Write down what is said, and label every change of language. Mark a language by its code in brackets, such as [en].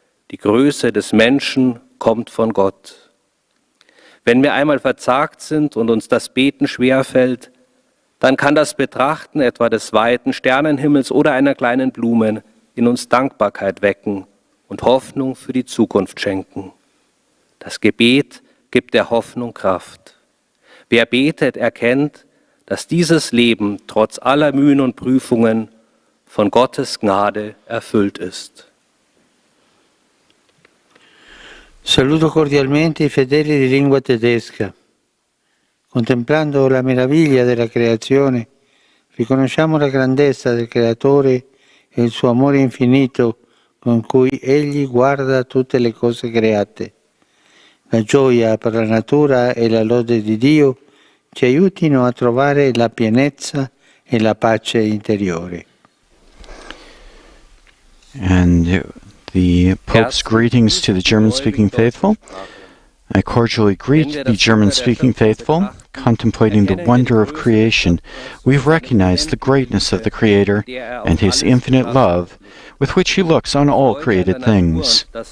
[de] Die Größe des Menschen kommt von Gott. Wenn wir einmal verzagt sind und uns das Beten schwerfällt, dann kann das Betrachten etwa des weiten Sternenhimmels oder einer kleinen Blume in uns Dankbarkeit wecken und Hoffnung für die Zukunft schenken. Das Gebet gibt der Hoffnung Kraft. Wer betet, erkennt, dass dieses Leben trotz aller Mühen und Prüfungen von Gottes Gnade erfüllt ist. [it] Saluto cordialmente i fedeli di lingua tedesca. Contemplando la meraviglia della creazione, riconosciamo la grandezza del Creatore e il suo amore infinito con cui Egli guarda tutte le cose create. La gioia per la natura e la lode di Dio ci aiutino a trovare la pienezza e la pace interiore. [en] And the Pope's greetings to the German-speaking faithful. I cordially greet the German-speaking faithful. Contemplating the wonder of creation, we recognize the greatness of the Creator and His infinite love with which He looks on all created things.